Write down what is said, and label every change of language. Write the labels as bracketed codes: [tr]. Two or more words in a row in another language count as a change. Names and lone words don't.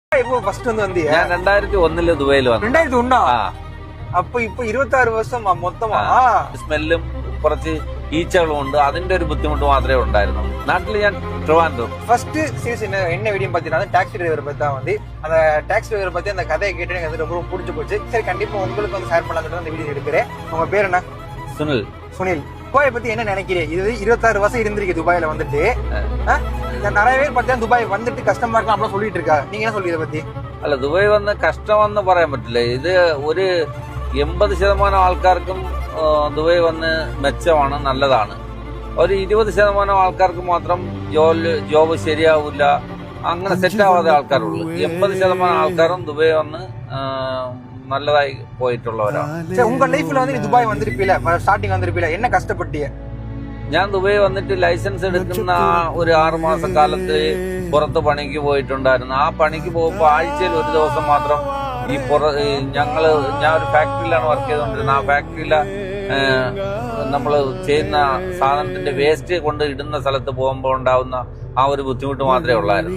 [ml] ഫസ്റ്റ് ഒന്ന് വന്തി ഞാൻ 2001 ദുബൈയിൽ വന്നു. 2001 അപ്പൊ ഇപ്പൊ 26 വർഷം മൊത്തമാ. സ്മെല്ലും കുറച്ച് ഈച്ചകളും ഉണ്ട്. അതിന്റെ ഒരു ബുദ്ധിമുട്ട് മാത്രമേ ഉണ്ടായിരുന്നു. നാട്ടിൽ ഞാൻ ട്രിവാൻഡ്രം. [en] first series [ta] என்ன வீடியோ பாத்தீங்கன்னா [en] taxi driver [ta] பத்தி தான் வந்து அந்த [en] taxi driver [ta] பத்தி அந்த கதையை கேட்டு எனக்கு அது ரொம்ப பிடிச்சு போச்சு. சரி கண்டிப்பா உங்களுக்கு வந்து ஷேர் பண்ணலாம்னு அந்த வீடியோ எடுக்கிறேன். உங்க பேர் என்ன? சுனில். சுனில், துபாய் பத்தி என்ன நினைக்கிறேன்? இது 26 வருஷம் இருந்திருக்கு துபாயில வந்துட்டு. நிறைய பேர் பார்த்தா துபாய் வந்துட்டு கஷ்டமா இருக்கலாம் அப்படிலாம் சொல்லிட்டு இருக்கா. நீங்க என்ன சொல்றீங்க இதை பத்தி? [ml] അല്ല, ദുബായ് വന്ന് കഷ്ടമെന്ന് പറയാൻ പറ്റില്ല. ഇത് ഒരു 80% ആൾക്കാർക്കും ദുബായ് വന്ന് മെച്ചമാണ്, നല്ലതാണ്. ഒരു 20% ആൾക്കാർക്ക് മാത്രം ജോബ് ശരിയാവില്ല, അങ്ങനെ സെറ്റ് ആവാതെ ആൾക്കാരുള്ളൂ. 80% ആൾക്കാരും ദുബായ് വന്ന് നല്ലതായി പോയിട്ടുള്ളവരാണ്. [ta] ഉங்க ലൈഫിൽ வந்து துபாய் வந்திருப்பீல, ஸ்டார்டிங் வந்திருப்பீல, என்ன கஷ்டப்பட்டீங்க? [ml] ഞാൻ ദുബായ് വന്നിട്ട് ലൈസൻസ് എടുക്കുന്ന ഒരു 6 മാസക്കാലത്ത് പുറത്ത് പണിക്ക് പോയിട്ടുണ്ടായിരുന്നു. ആ പണിക്ക് പോകുമ്പോൾ ആഴ്ചയിൽ ഒരു ദിവസം മാത്രം ഞാൻ ഒരു ഫാക്ടറിയിലാണ് വർക്ക് ചെയ്തുകൊണ്ടിരുന്നത്. ആ ഫാക്ടറിയിലെ നമ്മൾ ചെയ്യുന്ന സാധനത്തിന്റെ വേസ്റ്റ് കൊണ്ട് ഇടുന്ന സ്ഥലത്ത് പോകുമ്പോൾ ഉണ്ടാവുന്ന ആ ഒരു ബുദ്ധിമുട്ട് മാത്രമേ ഉള്ളായിരുന്നു.